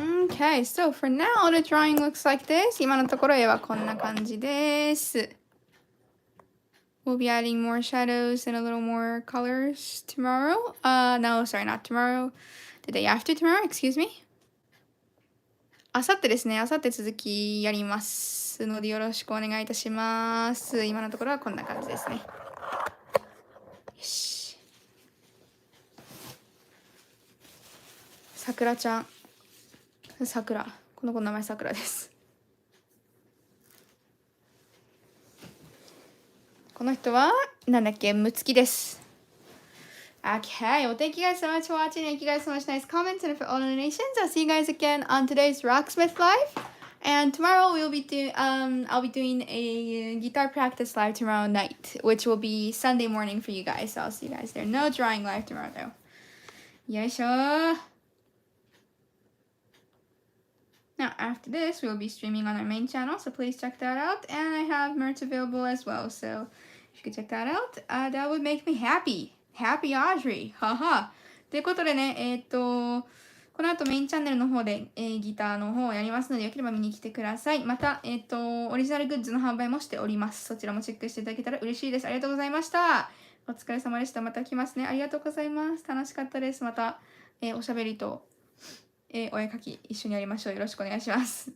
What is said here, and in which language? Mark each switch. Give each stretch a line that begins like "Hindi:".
English: Okay, so for now the drawing looks like this.
Japanese: 今のところ絵はこんな感じです。
English: We'll be adding more shadows and a little more colors tomorrow. No, sorry, not tomorrow. The day after tomorrow, excuse me.
Japanese: あさってですね。あさって続きやりますのでよろしくお願いいたします。今のところはこんな感じですね。よし。さくらちゃん。さくら。この子の名前さくらです。この人は、なんだっけ、むつきです。
English: Okay, well, thank you guys so much for watching. Thank you guys so much nice comments and for all donations. I'll see you guys again on today's Rocksmith Live. And tomorrow I'll be doing a guitar practice live tomorrow night, which will be Sunday morning for you guys. So I'll see you guys there. No drawing live tomorrow though. Yoisho. Now after this, we'll be streaming on our main channel, so please check that out. And I have merch available as well, so if you could check that out, that would make me happy. Happy Audrey! はは。
Japanese: ということでね、この後メインチャンネルの方で、ギターの方をやりますので、よければ見に来てください。また、オリジナルグッズの販売もしております。そちらもチェックしていただけたら嬉しいです。ありがとうございました。お疲れ様でした。また来ますね。ありがとうございます。楽しかったです。また、おしゃべりと、お絵描き一緒にやりましょう。よろしくお願いします。